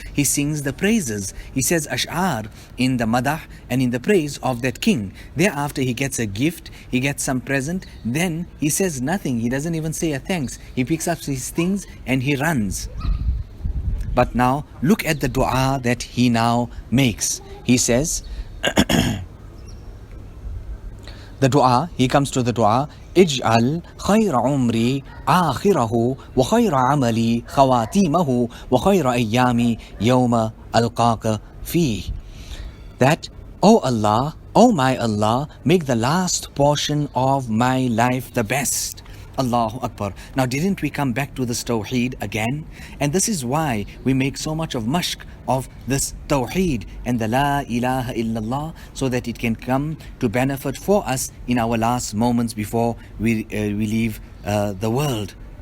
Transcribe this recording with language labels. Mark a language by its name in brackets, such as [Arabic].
[English] He sings the praises. He says ash'ar in the madah and in the praise of that king. Thereafter he gets a gift, he gets some present, then he says nothing. He doesn't even say a thanks. He picks up his things and he runs. But now look at the dua that he now makes. He says the dua, [Arabic] he comes to the dua, اجعل خير عمري آخره وخير عملي خواتيمه وخير أيامي يوم ألقاك فيه. [English] That, O Allah, O my Allah, make the last portion of my life the best. Allahu Akbar. Now didn't we come back to this Tawheed again? And this is why we make so much of mashq of this Tawheed and the La ilaha illallah, so that it can come to benefit for us in our last moments before we leave the world.